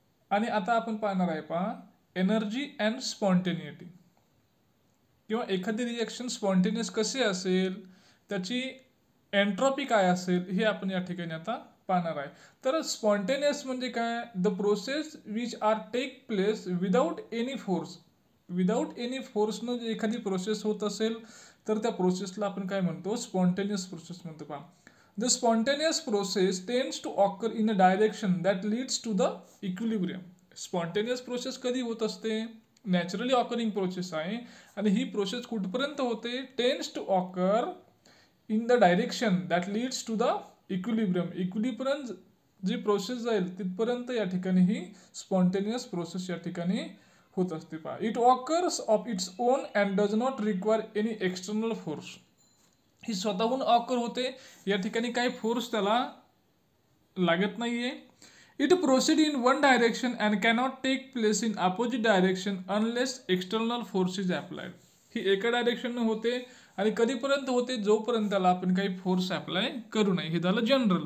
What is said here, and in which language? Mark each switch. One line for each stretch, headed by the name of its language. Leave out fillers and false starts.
Marathi: आणि आता आपण पाहणार आहे पहा एनर्जी अँड स्पॉन्टेनिटी, किंवा एखादी रिएक्शन स्पॉन्टेनियस कशी असेल, त्याची एंट्रॉपी काय असेल हे आपण या ठिकाणी आता पाहणार आहे. तर स्पॉन्टेनियस म्हणजे काय?
English: The process which are take place without any force.
Marathi: Without any फोर्सनं जे एखादी प्रोसेस होत असेल तर त्या प्रोसेसला आपण काय म्हणतो? स्पॉन्टेनियस प्रोसेस म्हणतो. पहा,
English: The spontaneous process tends to occur in a direction that leads to the equilibrium.
Marathi: Spontaneous process कधी होत असते? नॅचरली ऑकरिंग प्रोसेस आहे, आणि ही प्रोसेस कुठपर्यंत होते?
English: Tends to occur in the direction that leads to the equilibrium.
Marathi: Equilibrium G process जाईल तिथपर्यंत या ठिकाणी ही स्पॉन्टेनियस प्रोसेस या ठिकाणी होत असते.
English: पहा, it occurs of its own and does not require any external force.
Marathi: ही स्वतःहून ऑकर होते, या ठिकाणी काही फोर्स त्याला लागत नाहीये.
English: It proceed in one direction and cannot take place in opposite direction unless external force is applied.
Marathi: ही एका direction होते आणि कधीपर्यंत होते? जोपर्यंत त्याला आपण काही फोर्स अप्लाय करू नये. हे झालं जनरल.